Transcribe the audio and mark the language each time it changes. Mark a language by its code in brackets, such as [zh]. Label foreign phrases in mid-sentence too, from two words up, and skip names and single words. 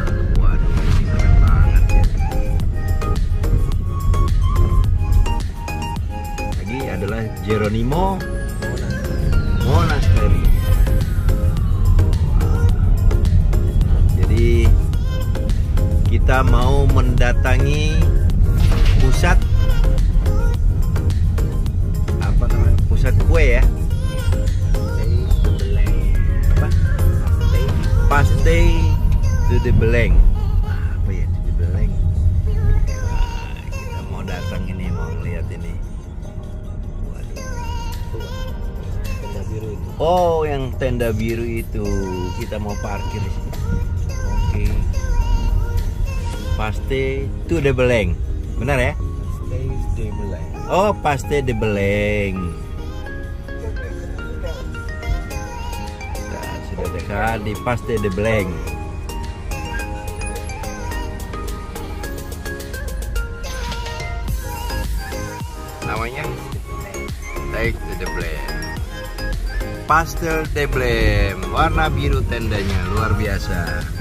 [id] Waduh, ini keren banget ya. Lagi adalah Geronimo Monastery. Jadi kita mau mendatangi pusat kue ya. Pastel de Belém. Apa ya de Belém? Kita mau datang ini, mau lihat ini. Oh, yang tenda biru itu. Kita mau parkir di sini. Oke. Pastel de Belém. Benar ya? De Belém. Oh, Pastel de Belém. Dekat di Pastel de Belém. Namanya Pastel de Belém. Pastel de Belém, warna biru tendanya luar biasa.